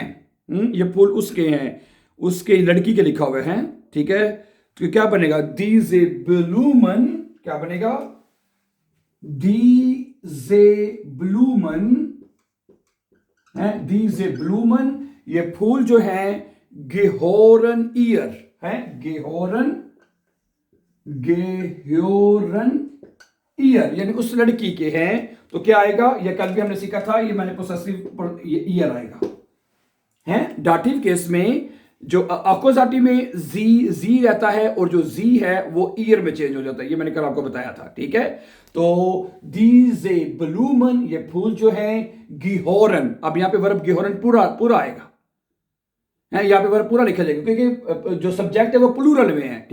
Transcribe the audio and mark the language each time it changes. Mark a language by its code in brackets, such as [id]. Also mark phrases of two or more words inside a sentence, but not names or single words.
[hi] ये फूल उसके हैं, उसके लड़की के लिखा हुआ है। ठीक है, तो क्या बनेगा? [de] Diese Blumen, [hi] क्या बनेगा? [de] Diese Blumen है, Diese Blumen, [hi] ये फूल जो है [de] gehören ihr [hi] है, [de] gehören ihr, [hi] यानी उस लड़की के हैं। तो क्या आएगा? ये कल भी हमने सीखा था, ये मैंने पोसेसिव ईयर आएगा, है। डाटिव केस में जो अकोजाटिव में जी रहता है, और जो जी है वो ईयर में चेंज हो जाता है, ये मैंने कल आपको बताया था। ठीक है, तो [de] diese Blumen, [hi] ये फूल जो है gehören, अब यहां पे वर्ब gehören पूरा आएगा, है, यहां पे वर्ब पूरा लिखा जाएगा, क्योंकि जो सब्जेक्ट है वो प्लूरल में है।